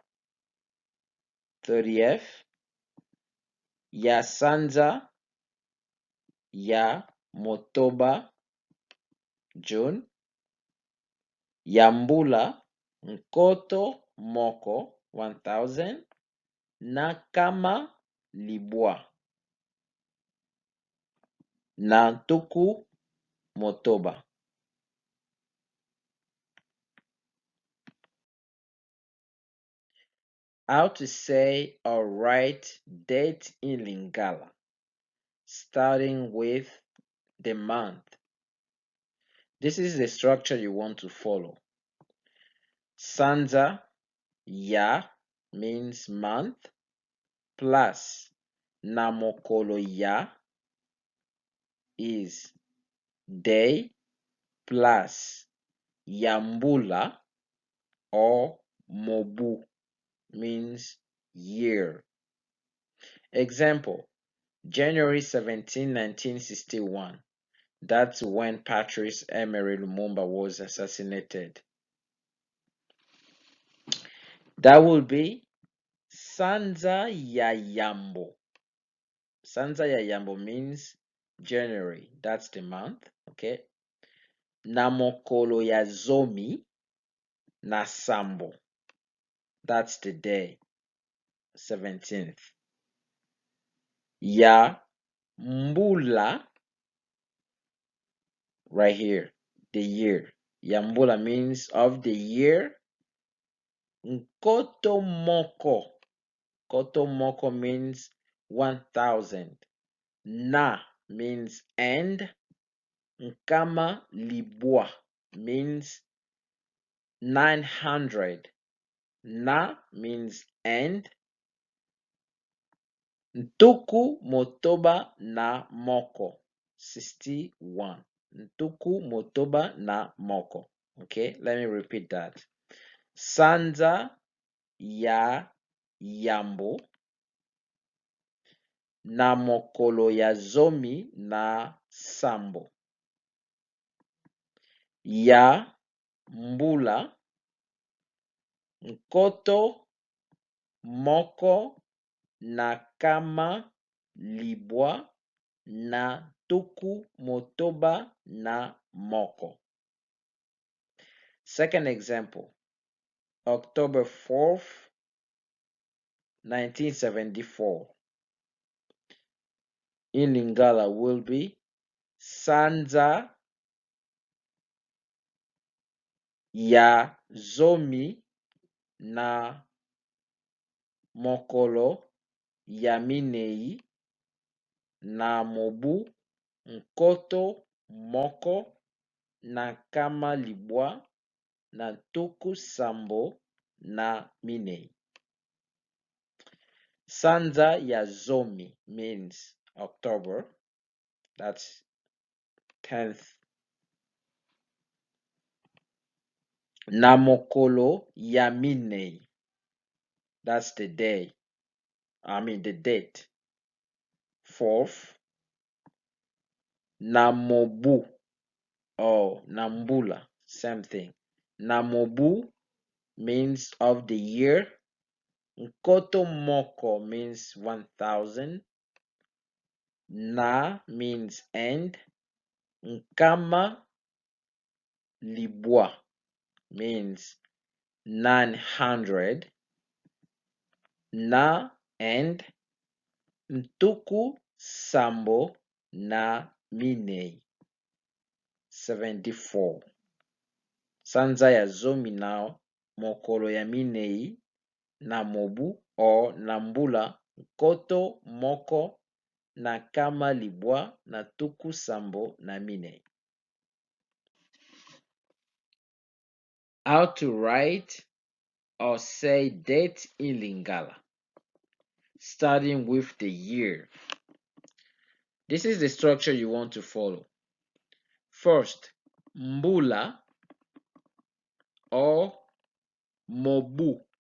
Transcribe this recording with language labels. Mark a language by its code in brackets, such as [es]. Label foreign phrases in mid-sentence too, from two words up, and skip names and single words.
[ln] 30th, ya sanza, ya motoba, June, yambula, nkoto, moko, 1000, na kama, libwa, na ntuku, motoba. [en] How to say or write date in Lingala, starting with the month. This is the structure you want to follow. [ln] Sanza, ya [en] means month, plus [ln] namokolo ya [en] is day, plus [ln] yambula or mobu [en] means year. Example, January 17, 1961. That's when Patrice Emery Lumumba was assassinated. That will be [ln] Sanza ya Yambo. Sanza ya Yambo [en] means January. That's the month. Okay. [ln] Namokolo ya ZOMI na Sambo. [en] That's the day. 17th. [ln] Ya Mbula. [en] Right here. The year. Yambula means of the year. [ln] Nkoto Moko. Koto Moko [en] means 1000. Na means end. [ln] Nkama Libwa [en] means 900. Na means end. [ln] Ntuku motoba na moko 61. Ntuku motoba na moko. [en] Okay, let me repeat that. [ln] Sanza ya Yambo na mokolo ya ZOMI na Sambo. Ya Mbula, nkoto, moko, na kama, libwa, na tuku, motoba, na moko. [en] Second example, October 4th, 1974. In Lingala will be [ln] Sanza ya ZOMI na mokolo ya minei na mobu nkoto moko na nkama libwa na tuku sambo na minei. Sanza ya ZOMI [en] means October. That's 10th. [ln] Na mokolo ya minei. [en] That's the day. The date. 4th. [ln] Na mobu. Oh, Nambula, [en] same thing. Namobu means of the year. [ln] Nkoto Moko [en] means 1000. Na means end. [ln] Nkama Libwa [en] means 900. [ln] Na end. Ntuku Sambo na Minei 74. Sanza ya ZOMI now mokolo ya minei na mobu or nambula nkoto moko na kama libwa na tuku sambo na minei. [en] How to write or say date in Lingala, starting with the year. This is the structure you want to follow. First, mbula or mobu.